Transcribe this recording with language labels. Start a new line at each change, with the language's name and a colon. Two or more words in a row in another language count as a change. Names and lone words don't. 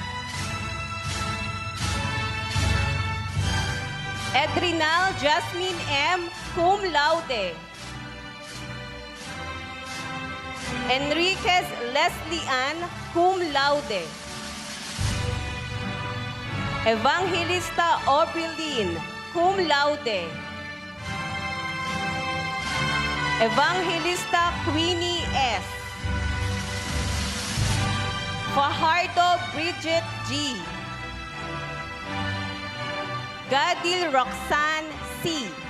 Latin: Edrinal Jasmine M. Cum laude. Enriquez Leslie Ann. Cum laude. Evangelista Obrilin. Cum laude. Evangelista Queenie S. Fajardo Bridget G. Gadil Roxanne C.